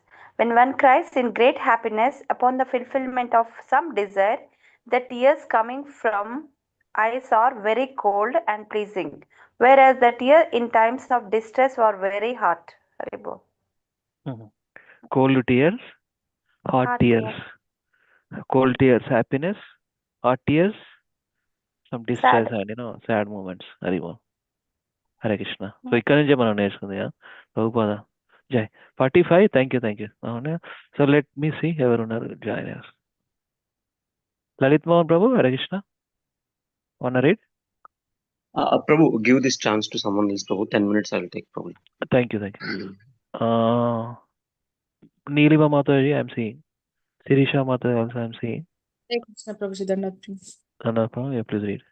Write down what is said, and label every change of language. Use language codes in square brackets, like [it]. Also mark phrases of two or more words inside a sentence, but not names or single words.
[en] When one cries in great happiness upon the fulfillment of some desire, the tears coming from eyes are very cold and pleasing, whereas the tears in times of distress are very hot. Haribo. Cold tears, hot tears. Cold tears, happiness. Hot tears, some distress and sad moments. Haribo. Hare Krishna. [te] So ఇక్కడ నుంచే మనం నేర్చుకుంది ప్రభుపాద జై 45. [en] Thank you అవునా. So let me see [te] ఎవరున్నారు జాయిన్ అయ్యారు. లలిత్ మోహన్ ప్రభు, హరే కృష్ణ. [en] wanna read? Prabhu, give this chance to someone else, Prabhu. 10 minutes I'll take, Prabhu. Thank you. Neelima Mataji, I'm seeing. Sirisha Mataji also I'm seeing. Hare Krishna Prabhu Siddharnath. Prabhu, yeah, please read.